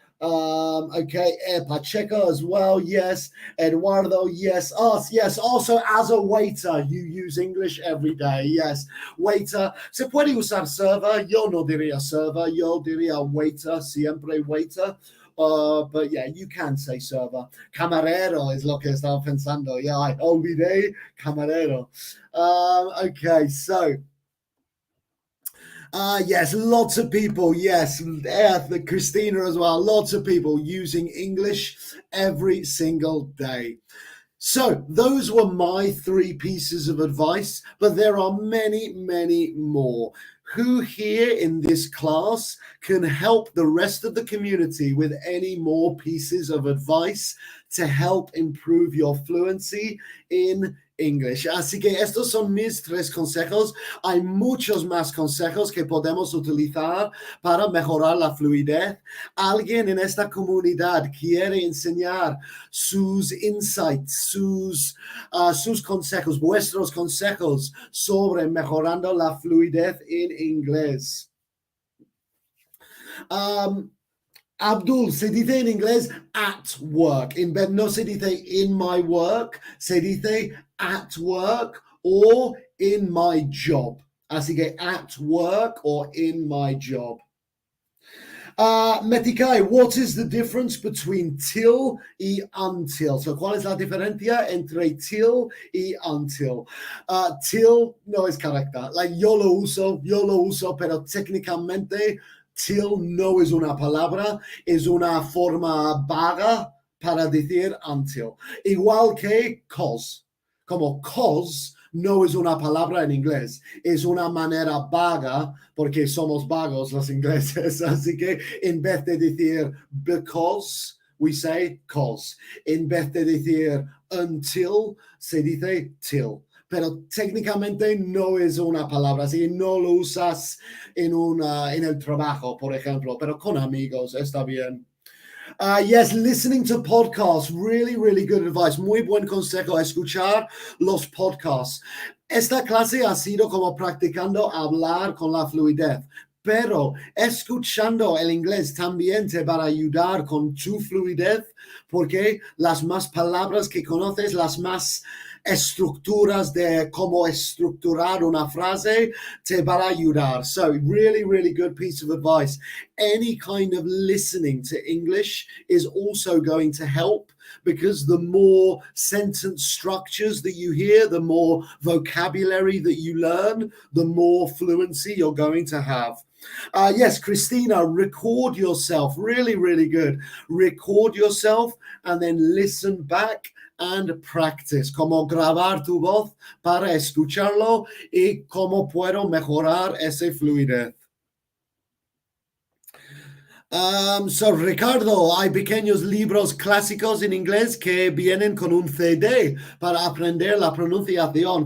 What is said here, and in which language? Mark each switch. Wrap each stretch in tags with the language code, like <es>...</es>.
<en>Okay, Pacheco as well, yes. Eduardo, yes. Yes, also as a waiter, you use English every day, yes.</en> <es>Waiter, se puede usar server, yo no diría server, yo diría waiter, siempre waiter.</es> <en>But yeah, you can say server.</en> <es>Camarero is lo que estaba pensando.</es> <en>Yeah, I olvidé camarero. Okay, so... yes, lots of people. Yes, Christina as well. Lots of people using English every single day. So those were my 3 pieces of advice, but there are many, many more. Who here in this class can help the rest of the community with any more pieces of advice to help improve your fluency in English?</en> <es>Así que estos son mis 3 consejos. Hay muchos más consejos que podemos utilizar para mejorar la fluidez. Alguien en esta comunidad quiere enseñar sus insights, sus consejos, vuestros consejos sobre mejorando la fluidez en inglés. Abdul, se dice en inglés</es> <en>at work.</en> <es>No se dice</es> <en>in my work,</en> <es>se dice</es> <en>at work or in my job.</en> <es>Así que</es> <en>at work or in my job. Metikai, what is the difference between till y until?</en> <es>So, ¿cuál es la diferencia entre till y until? Till no es correcta. Yo lo uso, pero técnicamente till no es una palabra, es una forma vaga para decir until. Igual que cause. Como cause no es una palabra en inglés, es una manera vaga, porque somos vagos los ingleses, así que en vez de decir because,</es> <en>we say cause.</en> <es>En vez de decir until, se dice till. Pero técnicamente no es una palabra, así que no lo usas en el trabajo, por ejemplo, pero con amigos está bien.</es> <en>Yes, listening to podcasts, really, really good advice.</en> <es>Muy buen consejo, escuchar los podcasts. Esta clase ha sido como practicando hablar con la fluidez, pero escuchando el inglés también te va a ayudar con tu fluidez, porque las más palabras que conoces, las más estructuras de cómo estructurar una frase te van a ayudar.</es> <en>So really, really good piece of advice. Any kind of listening to English is also going to help, because the more sentence structures that you hear, the more vocabulary that you learn, the more fluency you're going to have. Yes, Christina, record yourself. Really, really good. Record yourself and then listen back and practice.</en> <es>Como grabar tu voz para escucharlo y cómo puedo mejorar esa fluidez. So Ricardo, hay pequeños libros clásicos en inglés que vienen con un CD para aprender la pronunciación.</es>